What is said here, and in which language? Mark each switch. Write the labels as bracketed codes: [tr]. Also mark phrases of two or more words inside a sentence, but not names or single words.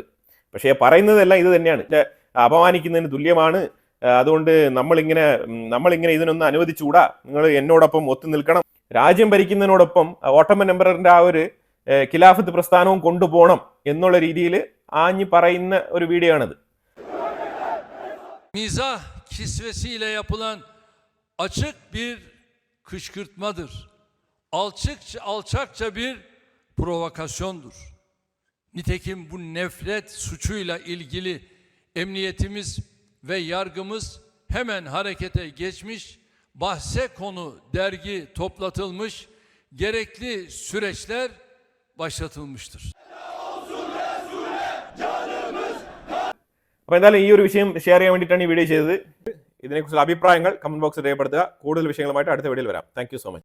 [ml] പക്ഷേ പറയുന്നതെല്ലാം ഇത് തന്നെയാണ്, അപമാനിക്കുന്നതിന് തുല്യമാണ്. അതുകൊണ്ട് നമ്മളിങ്ങനെ ഇതിനൊന്നും അനുവദിച്ചുകൂടാ, നിങ്ങൾ എന്നോടൊപ്പം ഒത്തു നിൽക്കണം, രാജ്യം ഭരിക്കുന്നതിനോടൊപ്പം ഓട്ടോമൻ എംപററിന്റെ ആ ഒരു ഖിലാഫത്ത് പ്രസ്ഥാനവും കൊണ്ടുപോകണം എന്നുള്ള രീതിയിൽ ആഞ്ഞു പറയുന്ന ഒരു വീഡിയോ ആണിത്. [tr] Mizah kisvesiyle yapılan açık bir kışkırtmadır. Alçakça bir provokasyondur. Nitekim bu nefret suçuyla ilgili emniyetimiz ve yargımız hemen harekete geçmiş, bahse konu dergi toplatılmış, gerekli süreçler başlatılmıştır. [ml] അപ്പോൾ എന്തായാലും ഈ ഒരു വിഷയം ഷെയർ ചെയ്യാൻ വേണ്ടിയിട്ടാണ് ഈ വീഡിയോ ചെയ്തത്. ഇതിനെക്കുറിച്ചുള്ള അഭിപ്രായങ്ങൾ കമന്റ് ബോക്സിൽ രേഖപ്പെടുത്തുക. കൂടുതൽ വിഷയങ്ങളുമായിട്ട് അടുത്ത വീഡിയോയിൽ വരാം. [en] Thank you so much.